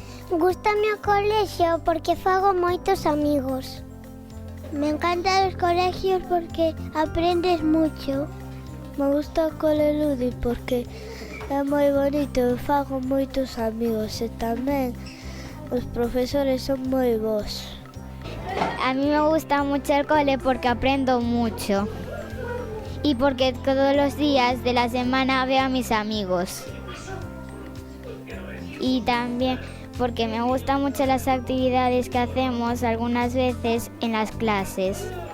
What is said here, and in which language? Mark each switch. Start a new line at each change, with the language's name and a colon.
Galician: Gústame o colexio porque fago moitos amigos.
Spanish: Me encantan los colegios porque aprendes mucho. Me gusta
Galician: o cole Ludi porque é moi bonito e fago moitos amigos e tamén os profesores son moi bons.
Spanish: A mí me gusta mucho el cole porque aprendo mucho y porque todos los días de la semana veo a mis amigos. Y también porque me gustan mucho las actividades que hacemos algunas veces en las clases.